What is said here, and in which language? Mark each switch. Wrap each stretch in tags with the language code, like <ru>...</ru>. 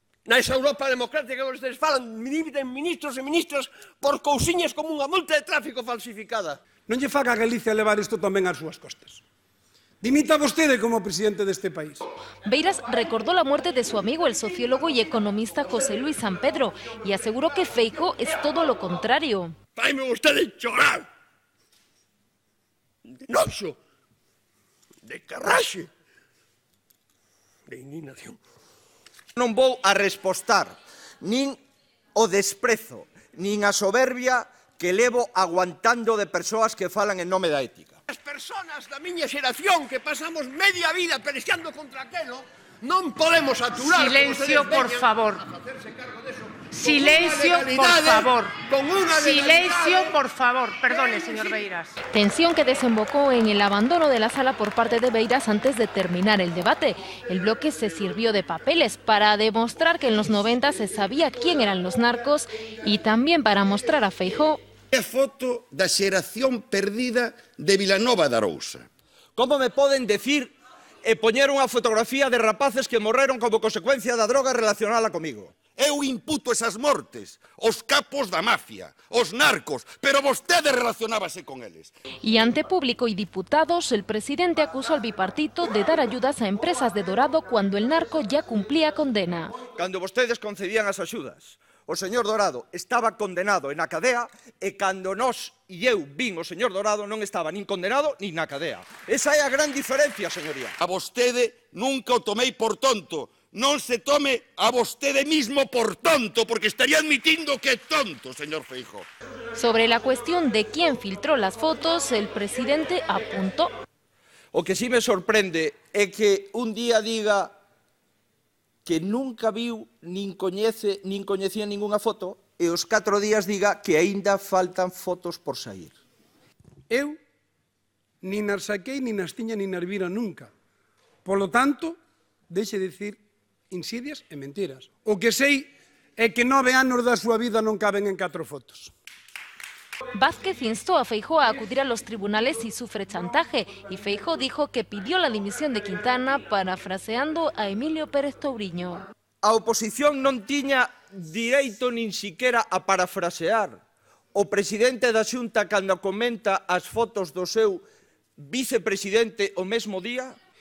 <gl>Na esa Europa democrática que vostedes falan, dimiten ministros e ministras por cousiñas como unha multa de tráfico falsificada. Non lle faga a Galicia levar isto tamén ás súas costas. Dimita vostede como presidente deste país.</gl> <es>Beiras recordó la muerte de su amigo, el sociólogo y economista José Luis San Pedro, y aseguró que Feijóo es todo lo contrario.</es> <gl>Faime vostede chorar. De noxo. De carraxe. De indignación. Non vou a respostar nin o desprezo, nin a soberbia que levo aguantando de persoas que falan en nome da ética. As persoas da miña xeración que pasamos media vida pelexando contra aquelo, non podemos aturar.</gl> <es>Silencio, por favor. Silencio, por favor. Silencio, por favor. Perdone, señor Beiras. Tensión que desembocó en el abandono de la sala por parte de Beiras antes de terminar el debate. El bloque se sirvió de papeles para demostrar que en los 90 se sabía quién eran los narcos y también para mostrar a Feijóo</es> <gl>É foto da xeración perdida de Vilanova de Arousa. Como me poden decir e poñer unha fotografía de rapaces que morreron como consecuencia da droga relacionada comigo? Eu imputo esas mortes, os capos da mafia, os narcos, pero vostede relacionábase con eles.</gl> <es>Y ante público y diputados, el presidente acusó al bipartito de dar ayudas a empresas de Dorado cuando el narco ya cumplía condena.</es> <gl>Cando vostedes concedían as axudas, o señor Dorado estaba condenado na cadea e cando nós e eu vin o señor Dorado non estaba nin condenado nin na cadea. Esa é a gran diferencia, señoría. A vostede nunca o tomei por tonto. Non se tome a vostede mismo por tonto, porque estaría admitindo que é tonto, señor Feijóo.</gl> <es>Sobre la cuestión de quién filtró las fotos, el presidente apuntó.</es> <gl>O que sí me sorprende é que un día diga que nunca viu, nin coñecía ningunha foto, e os 4 días diga que aínda faltan fotos por sair. Eu nin as saquei, nin as tiña, nin as vira nunca. Polo tanto, deixe de dicir insidias e mentiras. O que sei é que 9 anos da súa vida non caben en 4 fotos.</gl> <es>Vázquez instó a Feijóo a acudir a los tribunales si sufre chantaje, y Feijóo dijo que pidió la dimisión de Quintana parafraseando a Emilio Pérez Touriño.</es> <gl>A oposición non tiña direito nin siquiera a parafrasear. O presidente da Xunta, cando comenta as fotos do seu vicepresidente o mesmo día,</gl>